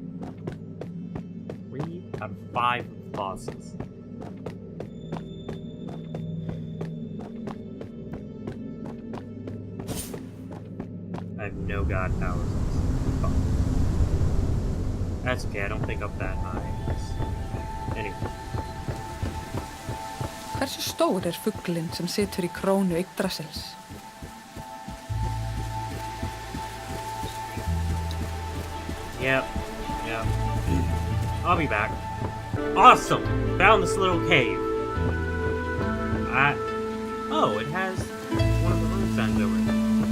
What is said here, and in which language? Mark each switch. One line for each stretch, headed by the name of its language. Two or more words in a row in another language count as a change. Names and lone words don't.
English: 3 out of 5 bosses. I have no god powers. Oh. That's okay, I don't think up that high. Anyway.
Icelandic: Hversu stór fuglinn sem situr í krónu Yggdrasils?
English: Yep. I'll be back. Awesome! Found this little cave. Oh, it has one of the rune signs over it.